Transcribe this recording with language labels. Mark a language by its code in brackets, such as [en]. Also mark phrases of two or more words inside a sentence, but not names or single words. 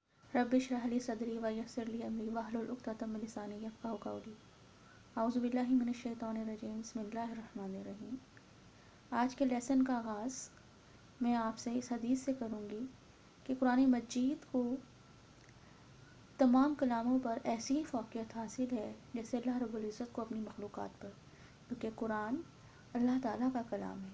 [ar] رب اشرح لي صدري ويسر لي أمري واحلل عقدة من لساني يفقهوا قولي. أعوذ بالله من الشيطان الرجيم. بسم الله الرحمن الرحيم. [hi] आज के लेसन का आगाज़ मैं आपसे इस हदीस से करूँगी कि कुरान मजीद को तमाम कलामों पर ऐसी ही फ़ौक़ियत हासिल है जैसे अल्लाह रब्बुल इज़्ज़त को अपनी मखलूक़ात पर, क्योंकि कुरान अल्लाह ताला का कलाम है।